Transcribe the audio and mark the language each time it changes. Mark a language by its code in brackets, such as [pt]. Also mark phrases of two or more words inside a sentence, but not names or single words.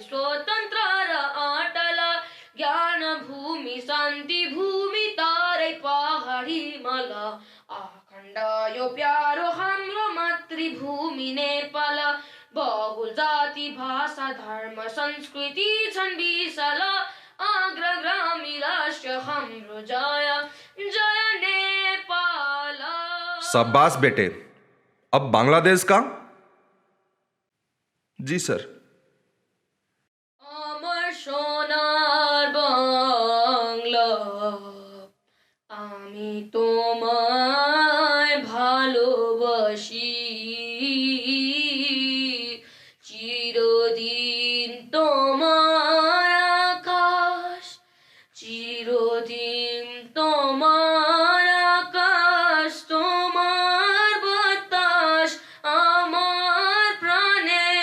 [ne] स्वतंत्र र आटल ज्ञान भूमि शांति भूमि तारै पहाडी मल अखण्ड यो प्यारो हाम्रो मातृभूमि नेपाल बहुल जाति भाषा धर्म संस्कृति छन् विशाल अग्रगामी राष्ट्र हाम्रो जय जय नेपाल। [hi] शाबाश बेटे। अब बांग्लादेश का? जी सर। [bn] আমার সোনার বাংলা আমি তোমায় ভালোবাসি চিরদিন তোমার আকাশ চিরদিন তোমার আকাশ তোমার বাতাস আমার প্রাণে